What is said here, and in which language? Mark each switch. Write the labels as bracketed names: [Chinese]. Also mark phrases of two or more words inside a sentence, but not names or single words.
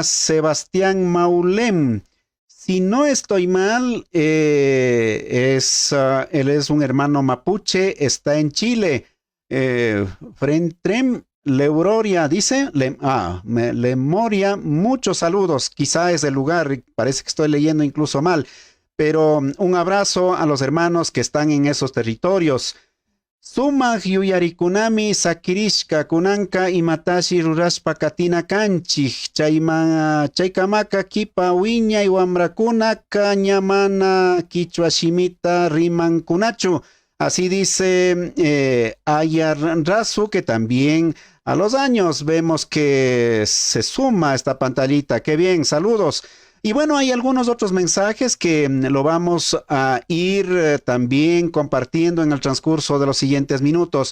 [Spanish] Sebastián Maulem, si no estoy mal, él es un hermano mapuche, está en Chile. Frentrem Leuroria dice, Lemoria, muchos saludos, quizá es el lugar, parece que estoy leyendo incluso mal, pero un abrazo a los hermanos que están en esos territorios. [Quechua] Suma yuyarikunami sakirishka kunanka imatashi rurashpa katina kanchik chaykamaka kipa wiñay wamrakuna kañamana kichwa shimita rimankunachu [Spanish] Así dice Ayar Razu, que también a los años vemos que se suma esta pantallita. Qué bien, saludos. Y bueno, hay algunos otros mensajes que lo vamos a ir también compartiendo en el transcurso de los siguientes minutos.